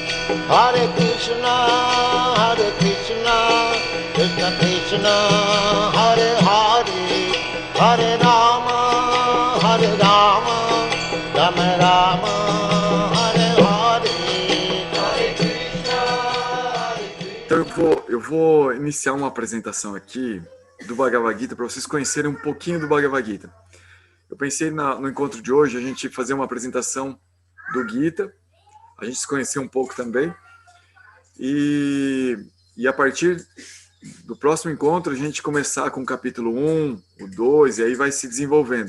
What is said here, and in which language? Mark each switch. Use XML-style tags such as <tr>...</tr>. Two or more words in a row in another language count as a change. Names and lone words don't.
<sa>हरे कृष्ण कृष्ण कृष्ण हरे हरे हरे राम राम राम हरे हरे हरे कृष्ण हरे कृष्ण.</sa> <pt>Então eu vou iniciar uma apresentação aqui do Bhagavad Gita para vocês conhecerem um pouquinho do Bhagavad Gita. Eu pensei no encontro de hoje a gente fazer uma apresentação do Gita, a gente se conhecer um pouco também, e a partir do próximo encontro a gente começar com o capítulo 1, o 2, e aí vai se desenvolvendo.</pt>